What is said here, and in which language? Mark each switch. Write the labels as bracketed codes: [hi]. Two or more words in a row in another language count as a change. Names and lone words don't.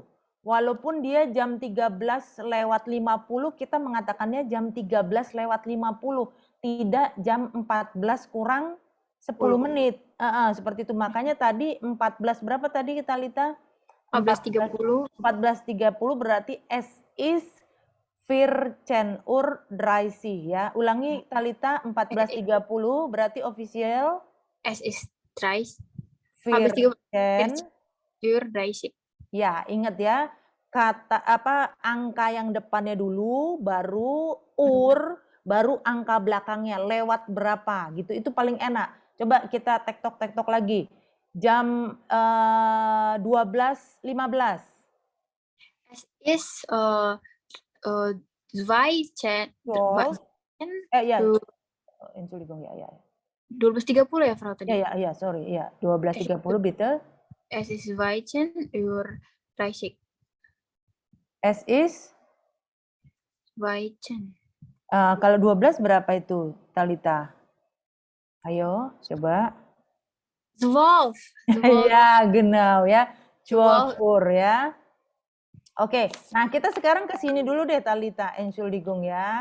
[id] Walaupun dia jam 13 lewat 50, kita mengatakannya jam 13 lewat 50, tidak jam 14 kurang 10 menit. Seperti itu. Makanya tadi 14 berapa tadi Talita? 14.30. 14.30 berarti [de] es is 14 Uhr 30 [id] ya. Ulangi Talita 14.30 berarti official [de] Es ist 30. 14 Uhr 30. [id] Ya, ingat ya. Angka yang depannya dulu baru baru angka belakangnya lewat berapa gitu. Itu paling enak. Coba kita tektok-tektok lagi. Jam 12.15. [de] Es ist 12. [id] Ya. Entschuldigung ya. 12.30 ya, Frau tadi? Ya, sorry. Ya, 12.30 bitte. [de] Es ist 12 Uhr 30. Es ist 12. [id] kalau 12 berapa itu, Talita? Ayo, coba. 12. Ya, genau ya. 12 12. Uhr ya. Oke, nah kita sekarang ke sini dulu deh Talita, Entschuldigung ya.